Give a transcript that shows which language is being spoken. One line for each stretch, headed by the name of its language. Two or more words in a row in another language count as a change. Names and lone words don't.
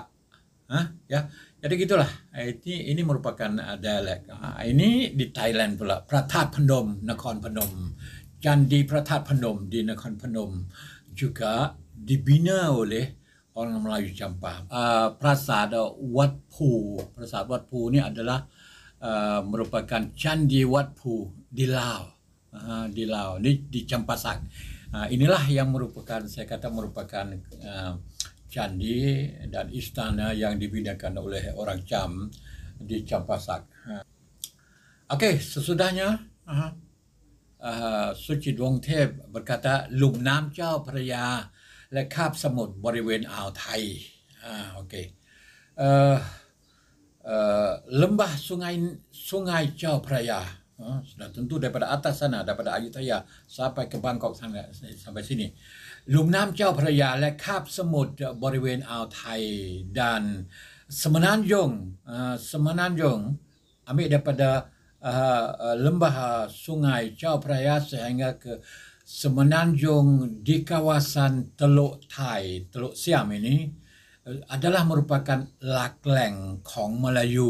Malay: Ya. Jadi gitulah. Ini merupakan dialek. Ini di Thailand pula, Pratat Phnom, Nakhon Phanom. Candi Pratat Phanom di Nakhon Phanom juga dibina oleh orang Melayu Champa. Prasad Wat Phu. Prasad Wat Phu ni adalah merupakan candi Wat Phu di Laos. Di Laos, di Champasak. Inilah yang merupakan, saya kata merupakan candi dan istana yang dibinakan oleh orang Cham di Champasak. Okey, sesudahnya Suci Dwong Thep berkata
Thai: หลุมน้ำเจ้าพระยาและคาบสมุทรบริเวณอ่าวไทย
Malay: Okey. Lembah sungai Chao Phraya, sudah tentu daripada atas sana, daripada Ayutthaya sampai ke Bangkok sana, sampai sini.
Thai: หลุมน้ำเจ้าพระยาและคาบสมุทรบริเวณอ่าวไทย
Malay: dan Semenanjung ambil daripada lembah sungai Chao Phraya sehingga ke Semenanjung di kawasan Teluk Thai, Teluk Siam ini adalah merupakan lakleng ของ Melayu.